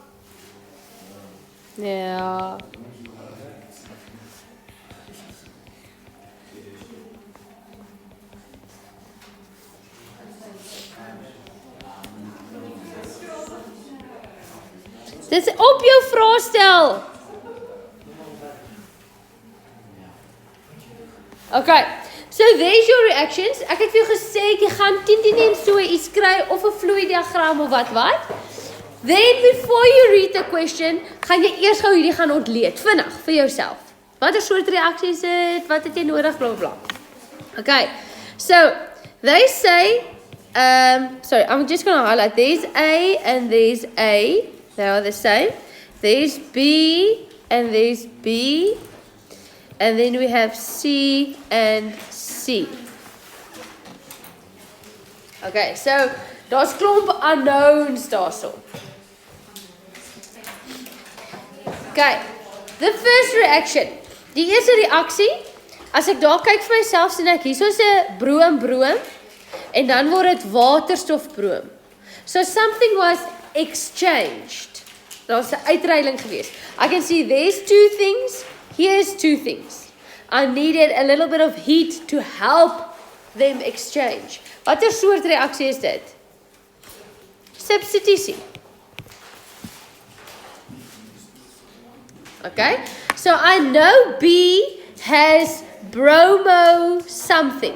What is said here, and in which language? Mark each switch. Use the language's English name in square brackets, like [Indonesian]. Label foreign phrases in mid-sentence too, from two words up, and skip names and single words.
[English] Yeah. [Afrikaans] Dis op jou vraestel. [English] Okay. So there's your reactions. [Afrikaans] Ek het vir jou gesê jy gaan 10 en so iets kry of 'n vloei diagram of wat. [English] Then before you read the question, [Afrikaans] gaan jy eers gou hierdie gaan ontleed vinnig vir jouself. Watter soort reaksies is dit? Wat het jy nodig bla bla. Okay. [English] So they say sorry, I'm just going to highlight there's A and there's A. They are the same. There's B and there's B. And then we have C and C. Okay, so [Afrikaans] daar's klomp unknowns daarso. [English] Okay, the first reaction. [Afrikaans] Die eerste reaksie, as ek daar kyk vir myself sien ek hierso is 'n broom en dan word dit waterstofbroom. [English] So something was exchanged. [Afrikaans] Daar's 'n uitruiling gewees. [English] I can see there's two things. Here's two things. I needed a little bit of heat to help them exchange. [Afrikaans] Watter soort reaksie is dit? Substitusie. [English] Okay, so I know B has bromo something.